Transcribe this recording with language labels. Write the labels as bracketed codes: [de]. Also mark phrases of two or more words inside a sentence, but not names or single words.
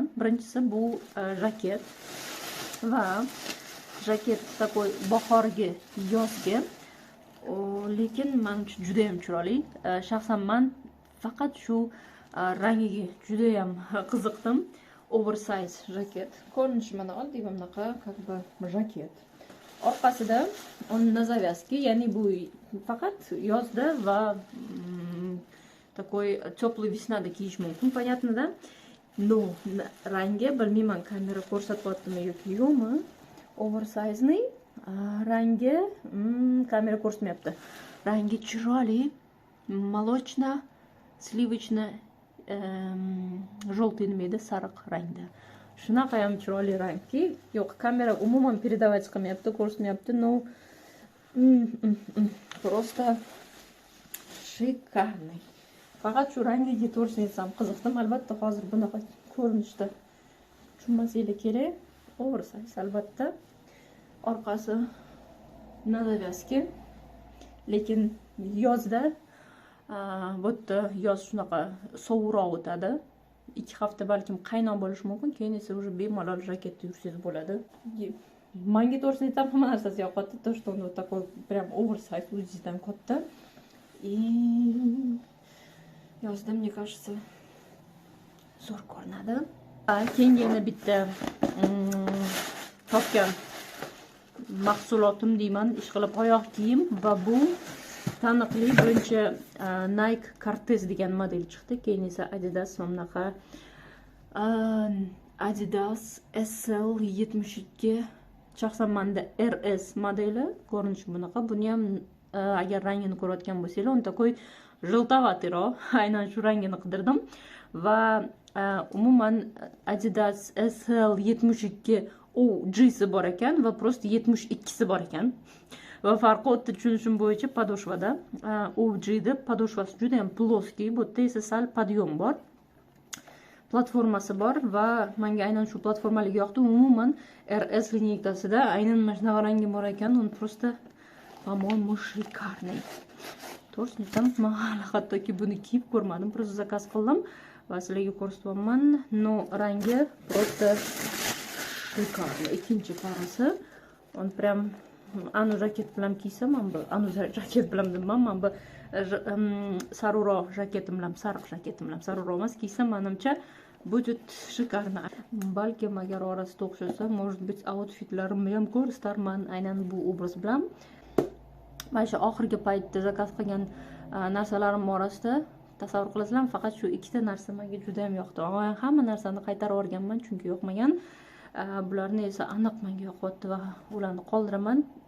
[uz] Birinchisi bu jaket va jaket takoy bahorgi, yozgi. Lekin men uchun juda ham chiroyli. Shaxsan men faqat shu rangiga juda ham qiziqdim. Oversize jaket. Ko'rinishi mana oddiy bunaqa, [ru] как бы jaket. Orqasida на завязке, [uz] ya'ni bu faqat yozda va [ru] такой теплый [uz] веснада kiyish mumkin, [ru] понятно, да? [uz] Но rangi bilmayman, kamera ko'rsatyaptimi yoki yo'qmi. Oversize'ning rangi kamera ko'rsatmayapti. Rangi chiroyli, [ru] молочно, сливочно, желтый [uz] nima edi, sariq rangda. Shunaqa ham chiroyli rangki, yo'q, kamera umuman передавать qilmayapti, ko'rsatmayapti, [ru] но просто шикарный. [uz] Faqat shu rangiga to'g'risini qiziqdim. Albatta hozir bunaqa ko'rinishda tushunmasanglar kerak. Oversize albatta. Orqasi [ru] на завязке. [uz] Lekin yozda bu yerda yoz shunaqa sovuqroq o'tadi. 2 hafta balkim qaynoq bo'lishi mumkin, keyin esa уже bemalol jaketda yursangiz bo'ladi. Menga to'g'risini aytsam, hamma narsasi yoqadi. [ru] То, что он вот такой прям oversize, [uz] o'zidan katta. [ru] И yozda, мне кажется, [uz] zo'r ko'rinadi. Keyin yana bitta topgan mahsulotim deyman, ishqilib oyoq kiyim va bu taniqli birinchi Nike Cortez degan model chiqdi, keyin esa Adidas bunaqa Adidas SL72, shaxsan menda RS modeli, ko'rinishi bunaqa. Buni ham agar rangini ko'rayotgan bo'lsanglar, [ru] он такой желтоватыйroq, [uz] aynan shu rangini qidirdim va umuman Adidas SL72 u G'si bor ekan va просто 72si bor ekan. Va farqi o'tda tushunishim bo'yicha podoshvada. U G'da podoshvasi juda ham ploskiy, bu yerda esa sal podiyom bor. Platformasi bor va menga aynan shu platformaligi yoqdi. Umuman RS lineykasida aynan mana shunaqa rangi bor ekan, [ru] он просто, по-моему, шикарный. [uz] To'g'risini aytsam, men hattoki buni kiyib ko'rmadim, просто zakaz qildim va sizlarga ko'rsatyapman. [ru] No, rangi просто шикарный. [uz] Ikkinchi parasi, [ru] он прям [uz] anu jaket bilan kiysam, anu jaket bilan deyman, men bu saruro jaketim bilan, sariq jaketim bilan, saruro emas, kiysam menimcha [ru] будет шикарно. [uz] Balkim agar orasida o'xshasa, [ru] может быть, [uz] outfitlarimni ham ko'rstarman aynan bu obraz bilan. Mana shu oxirgi paytda zakaz qilgan narsalarim orasida tasavvur qilasizlarmi, faqat shu ikkita narsa menga juda ham yoqdi. Hamma narsani qaytarib yuborganman, chunki yoqmagan. Bularni esa aniq menga yoqyapti va ularni qoldiraman.